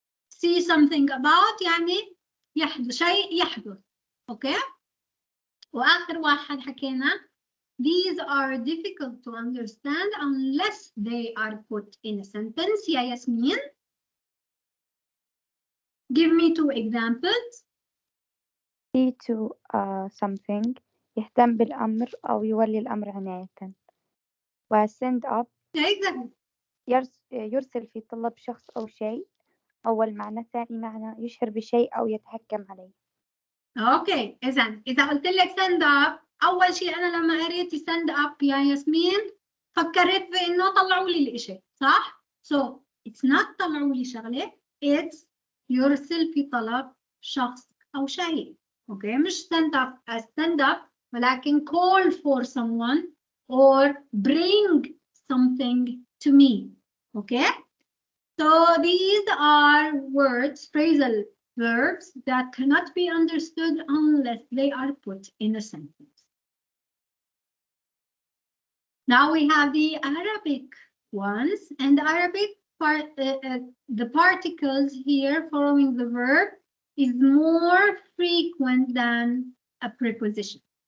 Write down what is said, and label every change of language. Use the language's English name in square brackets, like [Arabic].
[English] see something about [Arabic] يعني يحدث شيء يحدث okay. وآخر واحد حكينا [English] these are difficult to understand unless they are put in a sentence. يا ياسمين give me 2 examples. [Arabic] see to something يهتم بالأمر أو يولي الأمر عناية. [English] و send up exactly. [Arabic] يرسل في طلب شخص أو شيء. أول معنى. ثاني معنى يشعر بشيء أو يتحكم عليه. اوكي إذا قلت لك send up أول شيء أنا لما قريت send up يا ياسمين فكرت بإنه طلعوا لي الإشي صح؟ [English] so it's not [Arabic] طلعوا لي شغلة it's يرسل في طلب شخص أو شيء اوكي مش stand up ولكن [English] call for someone or bring something to me okay. So these are words, phrasal verbs that cannot be understood unless they are put in a sentence. Now we have the Arabic ones, and the Arabic the particles here following the verb is more frequent than a preposition.